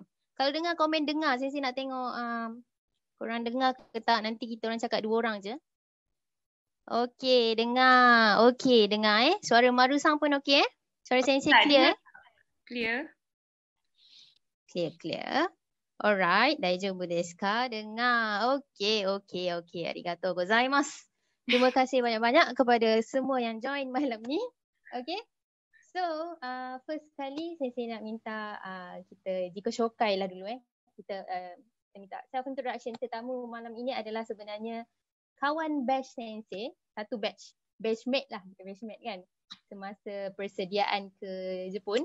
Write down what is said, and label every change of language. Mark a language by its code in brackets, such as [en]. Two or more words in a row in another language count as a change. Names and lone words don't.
[ms] Kalau dengar komen dengar. Sensei nak tengok korang dengar ke tak? Nanti kita orang cakap 2 orang je. Okay, dengar. Okay, dengar Suara Maru-sang pun okay Suara Sensei clear Clear. [en] Clear. Alright, [ja] daijoubu desu ka? Dengar. Okay. Arigatou gozaimasu. [ms] Terima kasih banyak-banyak kepada semua yang join malam ni. Okay. So, first kali saya nak minta kita [ja] jika shokai [ms] lah dulu Kita minta [en] self introduction. [ms] Tetamu malam ini adalah sebenarnya kawan batch Sensei, satu batchmate lah, batchmate kan, semasa persediaan ke Jepun.